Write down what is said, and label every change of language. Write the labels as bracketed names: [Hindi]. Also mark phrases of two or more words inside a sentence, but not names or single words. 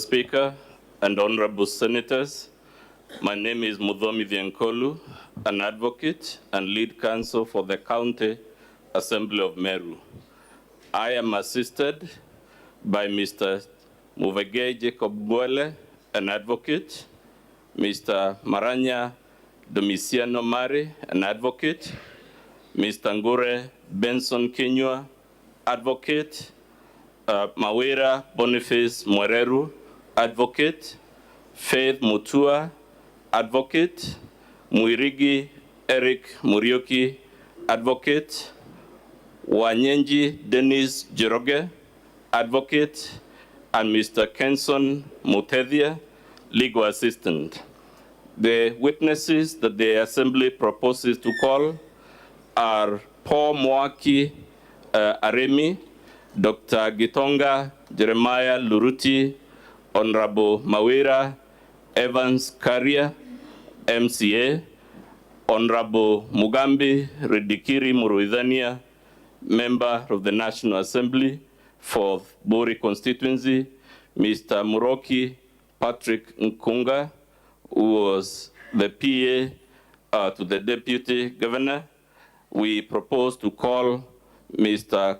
[English] Speaker and honorable senators. My name is Muthomi Thienkolu, an advocate and lead counsel for the County Assembly of Meru. I am assisted by Mr. Muvege Jacob Bwele, an advocate, Mr. Maranya Domiciano Mari, an advocate, Mr. Ngure Benson Kinyua, advocate, Kawira Mwangaza, advocate, Faith Mutua, advocate, Muirigi Eric Murioki, advocate, Wanyenji Dennis Jeroge, advocate, and Mr. Kenson Mutethia, legal assistant. The witnesses that the Assembly proposes to call are Paul Mwaki Aremi, Dr. Gitonga Jeremiah Luruti, Honorable Kawira Evans Karia, MCA, Honorable Mugambi Redikiri Muruidhania, Member of the National Assembly for Bori constituency, Mr. Muroki Patrick Nkunga, who was the PA to the Deputy Governor, we propose to call Mr.